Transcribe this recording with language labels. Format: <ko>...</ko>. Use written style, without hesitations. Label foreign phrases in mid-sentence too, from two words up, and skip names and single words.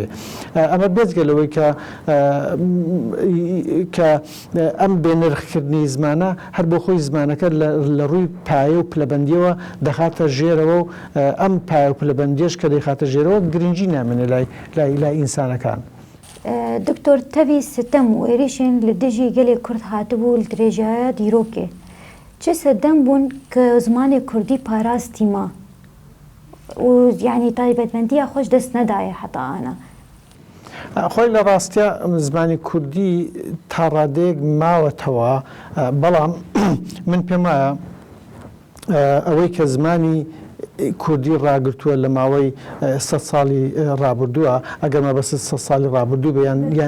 <ckb>ئەمە بێجگە لەوەی کە ئەم بێنرخکردنی زمانە هەر بۆ خۆی زمانەکە لە ڕووی پایە و پلەبەندیەوە دەخاتە ژێرەوە و ئەم پایە و پلەبەندیش کە دەیخاتە ژێرەوە گرنگی نامێنێ لای ئینسانەکان.</ckb> <ku>دکتۆر تەوی ستەم و عێریشên li dijî gelê Kurd hatibû li dirêjaya dîrokê. Çi sedem bûn ki zimanê Kurdî parastî ma û yanî taybetmendiya xwe ji dest nedaye heta ana.</ku> <ckb>خۆی لە ڕاستیە زمانی کوردی تا ڕادەیەک ماوەتەوە، بەڵام من پێم وایە ئەوەی کە زمانی کوردی ڕاگرتووە لە ماوەی 100 ساڵی ڕابردووە، ئەگەر مەبەست 100 ساڵی ڕابردوو بە یان</ckb>